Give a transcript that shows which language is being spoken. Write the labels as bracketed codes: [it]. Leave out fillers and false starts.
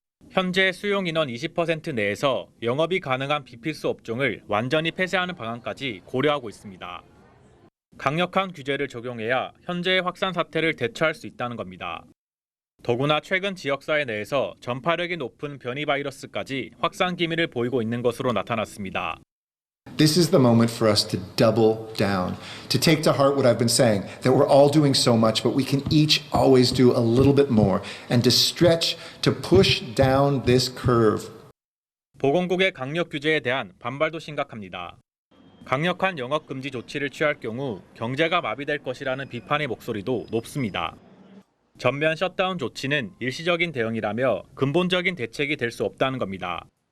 [ko] 현재 수용 인원 20% 내에서 영업이 가능한 비필수 업종을 완전히 폐쇄하는 방안까지 고려하고 있습니다. 강력한 규제를 적용해야 현재의 확산 사태를 대처할 수 있다는 겁니다. 더구나 최근 지역사회 내에서 전파력이 높은 변이 바이러스까지 확산 기미를 보이고 있는 것으로 나타났습니다. [en] This is the moment for us to double down, to take to heart what I've been saying, that we're all doing so much, but we can each always do a little bit more, and to stretch, to push down this curve. [ko] 보건국의 강력 규제에 대한 반발도 심각합니다. 강력한 영업 금지 조치를 취할 경우 경제가 마비될 것이라는 비판의 목소리도 높습니다. 전면 셧다운 조치는 일시적인 대응이라며 근본적인 대책이 될 수 없다는 겁니다.